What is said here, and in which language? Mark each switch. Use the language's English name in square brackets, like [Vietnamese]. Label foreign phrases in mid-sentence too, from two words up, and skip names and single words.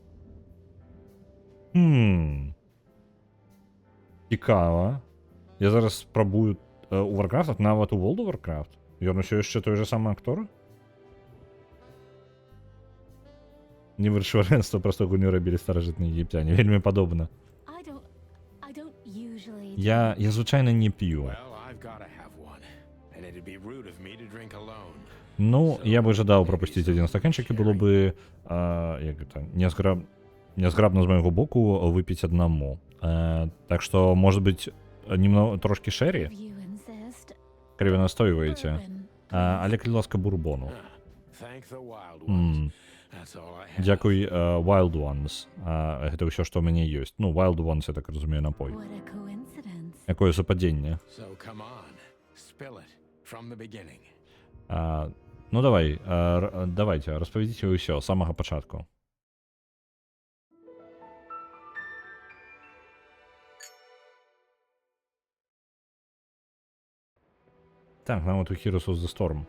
[Belarusian] Цікава. Я зараз спрабую у Warcraft, нават у World of Warcraft. Ён усё яшчэ той же самы актор? Не выршварэнства, проста гульню рабілі старажытныя егіпцяне. Вельмі падобна. [English] I don't usually. [Belarusian] Я звычайна не п'ю. [English] Well, I've gotta have one. And it'd be rude of me to drink alone. [Belarusian] Ну, я бы жадаў прапусціць адзін стаканчык, і было бы як гэта, нязграбна з майго боку выпіць аднаму. Так што, [Russian] может быть, [Belarusian] трошкі шэрі, [English] If you insist. [Belarusian] калі вы настойваеце. [English] Bourbon, [Belarusian] Але, калі ласка, бурбону. [English] Thank the wild ones. That's all I have. [Belarusian] Дзякуй, Wild Ones. Гэта ўсё, што ў мяне ёсць. Ну, Wild Ones, я так разумею, напой. [English] What a coincidence. [Belarusian] Якое супадзенне. [English] So come on, spill it from the beginning. [Belarusian] Ну, давайте, распавядзіце ўсё з самага пачатку. Так, нават у Heroes of the Storm.